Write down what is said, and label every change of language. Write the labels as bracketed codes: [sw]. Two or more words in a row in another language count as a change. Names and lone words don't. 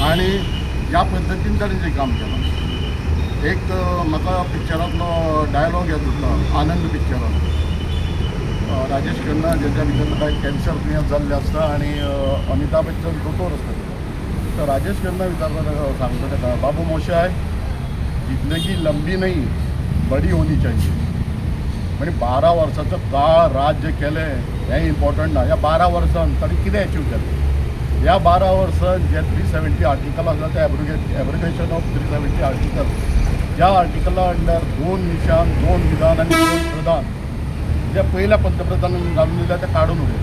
[kok] आनी ह्या पद्दतीन ताणें जें काम केलां, एक म्हाका पिक्चरांतलो डायलॉग याद उरता, आनंद पिक्चरान राजेश खन्ना जेच्या भितर काय कॅन्सर दुयेंस जाल्लें आसता आनी अमिताभ बच्चन दोतोर आसता. तर राजेश खन्ना विचारता, सांगता ताका, [hi] बाबू मोशाय, जिंदगी लंबी नहीं बड़ी होनी चाहिए. [kok] म्हणजे 12 वर्साचो काळ राज्य केलें हें इम्पॉर्टंट ना. ह्या 12 वर्सांत ताणें कितें अचीव केलें? ह्या 12 वर्सांत जे 370 आर्टिकल आसा ते [en] abrogation of 370 article, [kok] ज्या आर्टिकला अंडर 2 निशान, 2 विधान आनी 2 प्रधान जे पयल्या पंतप्रधानान घालून दिल्या ते काडून उडयले.